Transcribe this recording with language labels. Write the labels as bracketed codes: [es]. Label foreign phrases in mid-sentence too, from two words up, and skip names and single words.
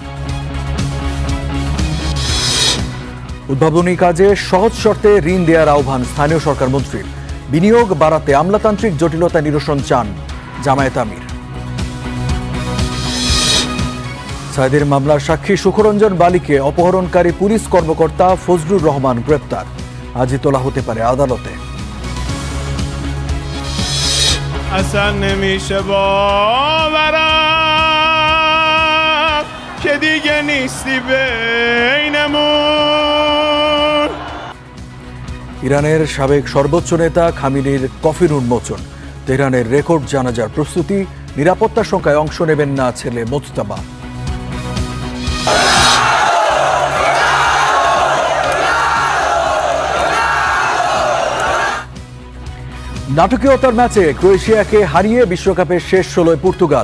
[bn] উদ্ভাবনী কাজে সহজ শর্তে ঋণ দেওয়ার আহ্বান স্থানীয় সরকার মন্ত্রীর। বিনিয়োগ বাড়াতে আমলাতান্ত্রিক জটিলতা নিরসন চান জামায়াত আমির। সাইদের মামলার সাক্ষী সুখরঞ্জন বালিকে অপহরণকারী পুলিশ কর্মকর্তা ফজলুর রহমান গ্রেপ্তার। আজই তোলা হতে পারে আদালতে। [fa] اصلا نمیشه باورم که دیگه نیستی بینمون. [bn] ইরানের সাবেক সর্বোচ্চ নেতা খামেনির কফিন উন্মোচন। তেহরানের রেকর্ড জানাজার প্রস্তুতি, নিরাপত্তা সংখ্যায় অংশ নেবেন না ছেলে মোজতাবা। নাটকীয়তার ম্যাচে ক্রোয়েশিয়াকে হারিয়ে বিশ্বকাপের শেষ 16 পর্তুগাল।